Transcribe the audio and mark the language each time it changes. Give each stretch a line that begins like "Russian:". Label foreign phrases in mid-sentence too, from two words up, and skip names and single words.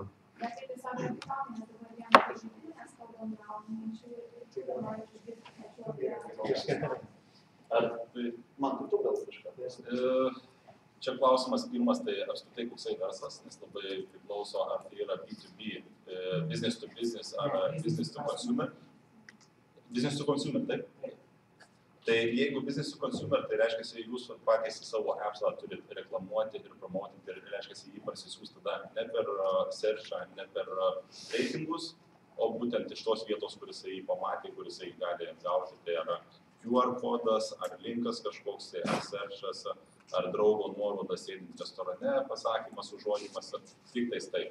Lithuanian: Bet tai tiesiog yra kitokį, nes dabar vieną žaidimą mes kalbam gal minčių ir tai noriu išgirti, kad Ar man tu gal kažką? Čia klausimas pirmas, tai apskritai koksai verslas, nes labai priklauso, ar tai yra B2B,
English: business to business,
Lithuanian: ar
English: business to consumer. Business to consumer,
Lithuanian: taip? Tai jeigu
English: business to consumer,
Lithuanian: tai reiškia, jūs patys savo appsą turite reklamuoti ir promotinti, ir reiškia, jį parsisiųs tada ne per searchą, ne per reitingus, o būtent iš tos vietos, kur jisai pamatė, kur jisai gali gauti, tai yra QR kodas, ar linkas kažkoks, tai ar searchas, ar draugo nuorodas sėdint restorane, pasakymas, užuodimas, tik tais taip.